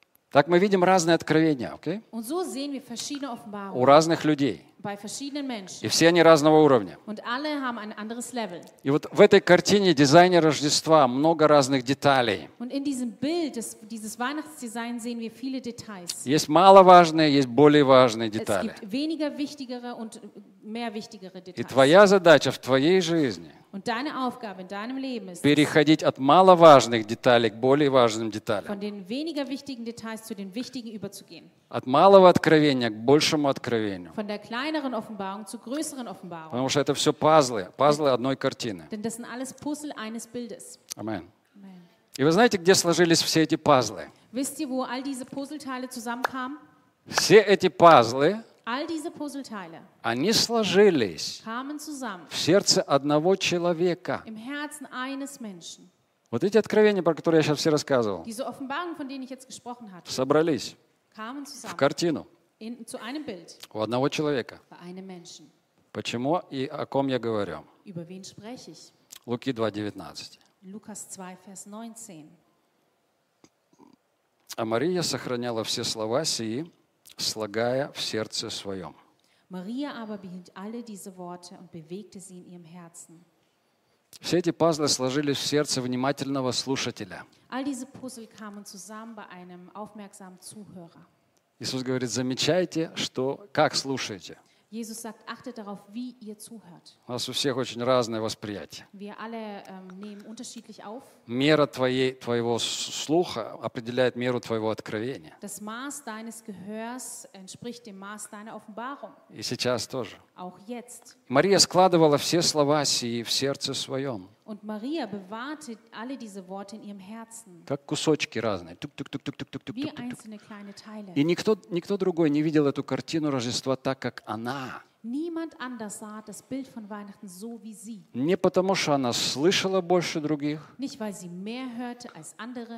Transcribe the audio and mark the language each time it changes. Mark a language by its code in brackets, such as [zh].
[ru] Так мы видим разные откровения, okay? [de] Und so sehen wir verschiedene Offenbarungen. [ru] У разных людей. [de] Bei verschiedenen Menschen. [ru] И все они разного уровня. [de] Und alle haben ein anderes Level. [ru] И вот в этой картине дизайна Рождества много разных деталей. [de] Und in diesem Bild des, dieses Weihnachtsdesigns sehen wir viele Details. [ru] Есть маловажные, есть более важные детали. [de] Es gibt weniger wichtigere und mehr wichtigere Details. [ru] И твоя задача в твоей жизни. [de] Und deine Aufgabe in deinem Leben ist, [ru] переходить от маловажных деталей к более важным деталям. [de] Von den weniger wichtigen Details zu den wichtigen überzugehen. [ru] От малого откровения к большему откровению. [de] Von der kleineren Offenbarung zu größeren Offenbarungen. [ru] Потому что это все пазлы, пазлы одной картины. [de] Denn das sind alles Puzzle eines Bildes. Amen. [ru] И вы знаете, где сложились все эти пазлы? [de] Wisst ihr, wo all diese Puzzleteile zusammenkamen? [ru] Все эти пазлы. [de] All diese Puzzleteile. [ru] Они сложились. [de] Kamen zusammen. [ru] В сердце одного человека. [de] Im Herzen eines Menschen. [ru] Вот эти откровения, про которые я сейчас все рассказывал. [de] Diese Offenbarungen, von denen ich jetzt gesprochen hatte. [ru] Собрались. [de] Kamen zusammen. [ru] В картину. [de] In, zu einem Bild. [ru] У одного человека. [de] Bei einem Menschen. [ru] Почему и о ком я говорю? [de] Über wen spreche ich? [ru] Луки 2:19. [de] Lukas 2, Vers 19. [ru] А Мария сохраняла все слова сии, слагая в сердце своем. [de] Maria aber behielt alle diese Worte und bewegte sie in ihrem Herzen. [ru] Все эти пазлы сложились в сердце внимательного слушателя. [de] All diese Puzzle kamen zusammen bei einem aufmerksamen Zuhörer. [ru] Иисус говорит: замечайте, что как слушаете. [de] Jesus sagt: achtet darauf, wie ihr zuhört. [ru] У нас у всех очень разное восприятие. [de] Wir alle nehmen unterschiedlich auf. [ru] Мера твоего слуха определяет меру твоего откровения. [de] Das Maß deines Gehörs entspricht dem Maß deiner Offenbarung. [ru] И сейчас тоже. [de] Auch jetzt. [ru] Мария складывала все слова сии в сердце своем. [de] Und Maria bewahrte alle diese Worte in ihrem Herzen. [ru] Как кусочки разные. Тук-тук-тук-тук-тук-тук-тук. [de] Wie einzelne kleine Teile. [ru] И никто другой не видел эту картину Рождества так, как она. [de] Niemand anders sah das Bild von Weihnachten so wie sie. [ru] Не потому, что она слышала больше других. [de] Nicht weil sie mehr hörte als andere.